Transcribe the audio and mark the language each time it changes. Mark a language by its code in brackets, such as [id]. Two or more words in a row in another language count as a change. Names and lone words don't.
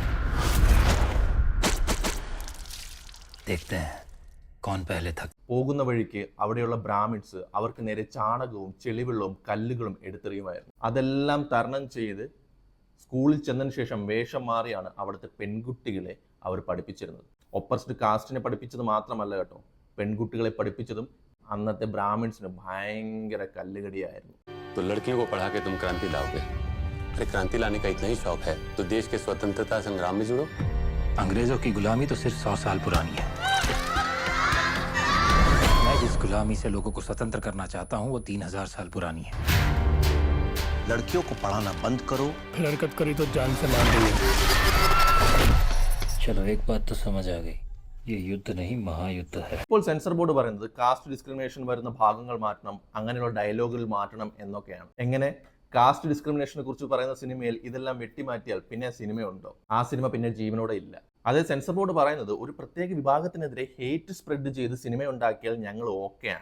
[ml] പോകുന്ന വഴിക്ക് അവിടെയുള്ള ബ്രാഹ്മിൺസ് അവർക്ക് നേരെ ചാണകവും ചെളിവെള്ളവും കല്ലുകളും എടുത്തെറിയുമായിരുന്നു. അതെല്ലാം തരണം ചെയ്ത് സ്കൂളിൽ ചെന്നതിന് ശേഷം വേഷം മാറിയാണ് അവിടുത്തെ പെൺകുട്ടികളെ അവർ പഠിപ്പിച്ചിരുന്നത്. [en] oppressed caste [ml] പഠിപ്പിച്ചത് മാത്രമല്ല കേട്ടോ, പെൺകുട്ടികളെ പഠിപ്പിച്ചതും അന്നത്തെ ബ്രാഹ്മിൺസിന് ഭയങ്കര കല്ലുകടിയായിരുന്നു. [hi] तो लड़कियों को पढ़ा के तुम क्रांति लाओगे? अरे क्रांति लाने का इतना ही शौक है तो देश के स्वतंत्रता संग्राम में जुड़ो. अंग्रेजों की गुलामी तो सिर्फ 100 साल पुरानी है. मैं जिस गुलामी से लोगों को स्वतंत्र करना चाहता हूँ वो 3000 साल पुरानी है. लड़कियों को पढ़ाना बंद करो. फिर हरकत करी तो जान से मार देंगे. चलो एक बात तो समझ आ गई, ये युद्ध नहीं महायुद्ध है. [ml] ഇപ്പോൾ [en] censor board [ml] പറയുന്നത് [en] caste discrimination [ml] വരുന്ന ഭാഗങ്ങൾ മാറ്റണം, അങ്ങനെയുള്ള ഡയലോഗുകൾ മാറ്റണം എന്നൊക്കെയാണ്. എങ്ങനെ? [en] caste discrimination [ml] കുറിച്ച് പറയുന്ന സിനിമയിൽ ഇതെല്ലാം വെട്ടിമാറ്റിയാൽ പിന്നെ സിനിമയുണ്ടോ? ആ സിനിമ പിന്നെ ജീവനോടെ ഇല്ല. അതേ [en] censor board [ml] പറയുന്നത് ഒരു പ്രത്യേക വിഭാഗത്തിനെതിരെ [en] hate spread [ml] ചെയ്ത് സിനിമ ഉണ്ടാക്കിയാൽ ഞങ്ങൾ ഓക്കെയാണ്.